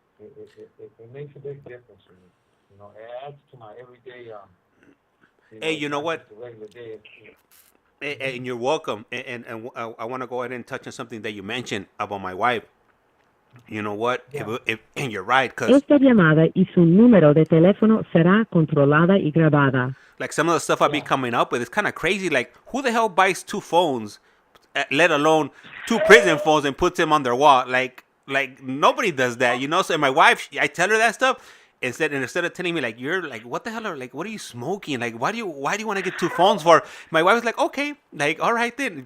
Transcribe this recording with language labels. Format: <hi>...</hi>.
<en>It makes a big difference for me. You know, it adds to my everyday. Hey, you know what? Regular day. And you're welcome. And I want to go ahead and touch on something that you mentioned about my wife. You know what? Yeah. And you're right, because</en> <es>Esta llamada y su número de teléfono será controlada y grabada.</es> <en>like some of the stuff I be coming up with, it's kind of crazy. Like, who the hell buys 2 phones, let alone 2 prison phones, and puts them on their wall? Like nobody does that, you know? So my wife, I tell her that stuff. Instead of telling me like, you're like, what the hell are, like, what are you smoking? Like, why do you want to get 2 phones for? My wife was like, okay, like, all right then.</en>